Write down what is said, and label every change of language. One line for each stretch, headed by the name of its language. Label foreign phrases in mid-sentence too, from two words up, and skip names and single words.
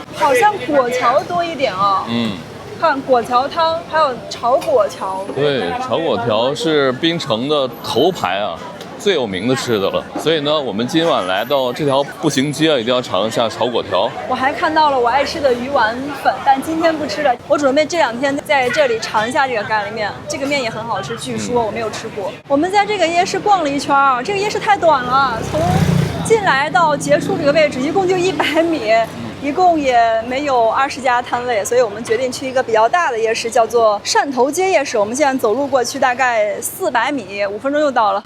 Chinese: 好像粿條多一點啊。看粿條湯，還有炒粿條。對，炒粿條是檳城的頭牌啊。最有名的吃的了，所以呢，我們今晚來到這條步行街，一定要嘗一下炒粿條。我還看到了我愛吃的魚丸粉，但今天不吃了。我準備這2天在這裡嘗一下這個咖喱麵，這個麵也很好吃，據說我沒有吃過。我們在這個夜市逛了一圈啊，這個夜市太短了，從進來到結束這個位置一共就100米。一共也沒有20家攤位，所以我們決定去一個比較大的夜市，叫做汕頭街夜市。我們現在走路過去大概400米，5分鐘就到了。